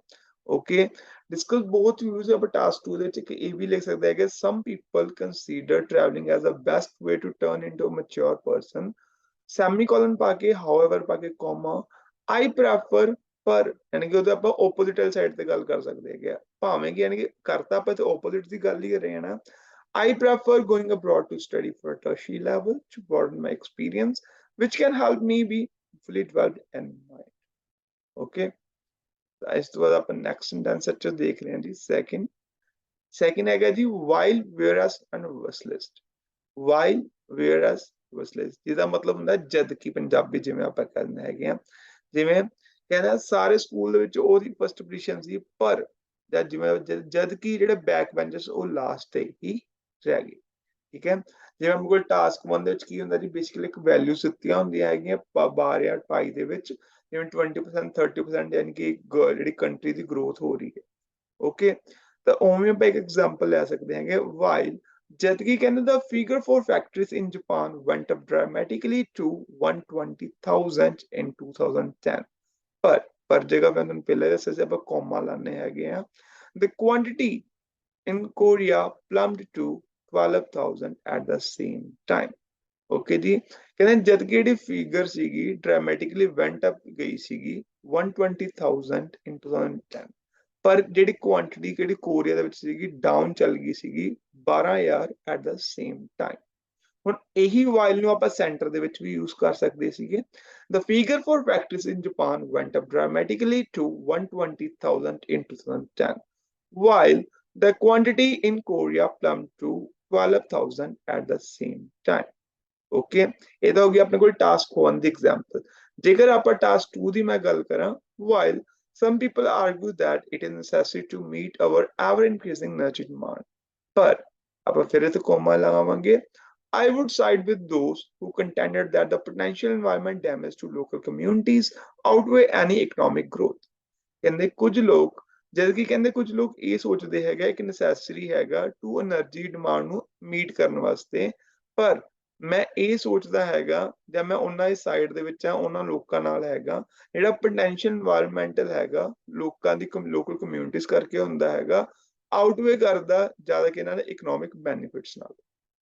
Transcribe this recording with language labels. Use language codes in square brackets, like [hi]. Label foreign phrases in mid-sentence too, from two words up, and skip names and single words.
[en] okay, discuss both views [pa] ਆਪਾਂ ਟਾਸਕ 2 ਦੇ ਵਿੱਚ ਇਹ ਵੀ ਲਿਖ ਸਕਦੇ ਹੈਗੇ [en] some people consider travelling as a best way to turn into a mature person, [pa] ਸੈਮੀਕੋਲਨ ਪਾ ਕੇ ਹਾਊਐਵਰ ਪਾ ਕੇ ਕੋਮਾ, [en] I prefer, [pa] ਪਰ ਯਾਨੀ ਕਿ ਉਹਦੇ ਆਪਾਂ [en] opposite side [pa] ਤੇ ਗੱਲ ਕਰ ਸਕਦੇ ਹੈਗੇ ਆ। ਭਾਵੇਂ ਕਿ ਯਾਨੀ ਕਿ ਕਰਤਾ ਆਪਾਂ ਤੇ ਓਪੋਜ਼ਿਟ ਦੀ ਗੱਲ ਹੀ ਕਰ ਰਹੇ ਹਾਂ ਨਾ। [en] I prefer going abroad to study for a tertiary level to broaden my experience, which can help me be fully developed in mind। [pa] Okay, ਇਸ ਤੋਂ ਬਾਅਦ ਆਪਾਂ [en] next sentence structure [pa] ਦੇਖ ਰਹੇ ਹਾਂ ਜੀ। [en] ਸੈਕਿੰਡ [pa] ਹੈਗਾ ਜੀ [en] while, whereas and was list। while, whereas, was list, [pa] ਜਿਹਦਾ ਮਤਲਬ ਹੁੰਦਾ ਜਦ ਕਿ ਪੰਜਾਬੀ ਜਿਵੇਂ ਆਪਾਂ ਕਹਿੰਦੇ ਹੈਗੇ ਆ। ਜਿਵੇਂ ਕਹਿੰਦਾ ਸਾਰੇ ਸਕੂਲ ਦੇ ਵਿੱਚ ਉਹਦੀ [en] first position [pa] ਸੀ, ਪਰ ਜਦ ਕਿ ਜਿਹੜੇ [en] back benchers [pa] ਉਹ ਲਾਸਟ ਤੇ ਹੀ ਰਹਿ ਗਏ। ਠੀਕ ਹੈ, ਜਿਵੇਂ ਆਪਣੇ ਕੋਲ ਟਾਸਕ 1 ਦੇ ਵਿੱਚ ਕੀ ਹੁੰਦਾ ਜੀ, ਬੇਸਿਕਲੀ ਇੱਕ ਵੈਲਿਊਜ਼ ਦਿੱਤੀਆਂ ਹੁੰਦੀਆਂ ਹੈਗੀਆਂ 12 ਜਾਂ 28 ਦੇ ਵਿੱਚ, ਜਿਵੇਂ 20% 30% ਯਾਨੀ ਕਿ ਜਿਹੜੀ ਕੰਟਰੀ ਦੀ ਗਰੋਥ ਹੋ ਰਹੀ ਹੈ। ਓਕੇ, ਤਾਂ ਉਵੇਂ ਆਪਾਂ ਇੱਕ ਐਗਜ਼ਾਮਪਲ ਲੈ ਸਕਦੇ ਹੈਗੇ ਵਾਈਲ, ਜਦ ਕਿ ਕਹਿੰਦੇ [en] the figure for factories in Japan went up dramatically to 120,000 in 2010, [pa] ਪਰ ਜਗ੍ਹਾ ਮੈਂ ਤੁਹਾਨੂੰ ਪਹਿਲਾਂ ਦੱਸਿਆ ਸੀ ਆਪਾਂ ਕੋਮਾ ਲਾਣੇ ਹੈਗੇ ਆ। [en] the quantity in Korea plumbed to 12,000 at the same time। [pa] ਓਕੇ ਜੀ, ਕਹਿੰਦੇ ਜਦ ਕਿ ਜਿਹੜੀ ਫਿਗਰ ਸੀਗੀ [en] dramatically went up [pa] ਗਈ ਸੀਗੀ 120,000 in 2010, ਪਰ ਜਿਹੜੀ ਕੁਆਂਟੀਟੀ ਜਿਹੜੀ ਕੋਰੀਆ ਦੇ ਵਿੱਚ ਸੀਗੀ ਡਾਊਨ ਚੱਲ ਗਈ ਸੀਗੀ 12,000 [en] at the same time. [pa] ਹੁਣ ਇਹੀ ਵਾਈਲ ਨੂੰ ਆਪਾਂ ਸੈਂਟਰ ਦੇ ਵਿੱਚ ਵੀ ਯੂਜ਼ ਕਰ ਸਕਦੇ ਸੀਗੇ। [en] The figure for factories in Japan went up dramatically to 120,000 in 2010, while the quantity in Korea plumbed to 12,000 at the same time। [pa] ਓਕੇ, ਇਹ ਤਾਂ ਹੋ ਗਿਆ ਆਪਣੇ ਕੋਲ ਟਾਸਕ 1 ਦੀ ਐਗਜ਼ਾਮਪਲ। ਜੇਕਰ ਆਪਾਂ ਟਾਸਕ 2 ਦੀ ਮੈਂ ਗੱਲ ਕਰਾਂ, [en] while some people argue that it is necessary to meet our ever increasing energy demand, [pa] ਪਰ ਆਪਾਂ ਫਿਰ ਇੱਥੇ ਕੋਮਾ ਲਗਾਵਾਂਗੇ। [en] I would side with those who contended that the potential environment damage to local communities outweigh any economic growth। [pa] ਕਹਿੰਦੇ ਕੁਝ ਲੋਕ, ਜਦ ਕਿ ਕਹਿੰਦੇ ਕੁਝ ਲੋਕ ਇਹ ਸੋਚਦੇ ਹੈਗਾ ਕਿ ਨੈਸੈਸਰੀ ਹੈਗਾ [en] to energy demand [pa] ਨੂੰ ਮੀਟ ਕਰਨ ਵਾਸਤੇ, ਪਰ ਮੈਂ ਇਹ ਸੋਚਦਾ ਹੈਗਾ ਜਾਂ ਮੈਂ ਉਹਨਾਂ ਦੀ ਸਾਈਡ ਦੇ ਵਿੱਚ ਆ ਉਹਨਾਂ ਲੋਕਾਂ ਨਾਲ ਹੈਗਾ ਜਿਹੜਾ [en] potential environmental [pa] ਹੈਗਾ ਲੋਕਾਂ ਦੀ [en] local communities [pa] ਕਰਕੇ ਹੁੰਦਾ ਹੈਗਾ, ਆਊਟਵੇ ਕਰਦਾ ਜ਼ਿਆਦਾ ਕਿ ਇਹਨਾਂ ਦੇ [en] economic benefits [pa] ਨਾਲ।